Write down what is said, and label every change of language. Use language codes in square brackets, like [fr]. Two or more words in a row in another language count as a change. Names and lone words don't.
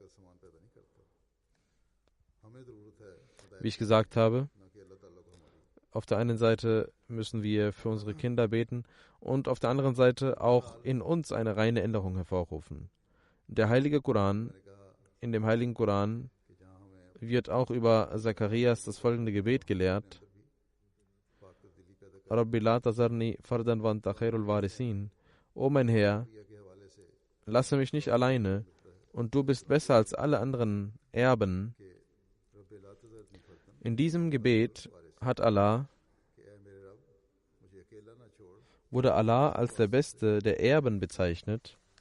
[de] Wie ich gesagt habe, auf der einen Seite müssen wir für unsere Kinder beten und auf der anderen Seite auch in uns eine reine Änderung hervorrufen. In dem Heiligen Koran wird auch über Zacharias das folgende Gebet gelehrt: [ar] رب لا تذرني فردا وأنت خير الوارثين. [de] O mein Herr, lasse mich nicht alleine, und du bist besser als alle anderen Erben. In diesem Gebet wurde Allah als der Beste der Erben bezeichnet,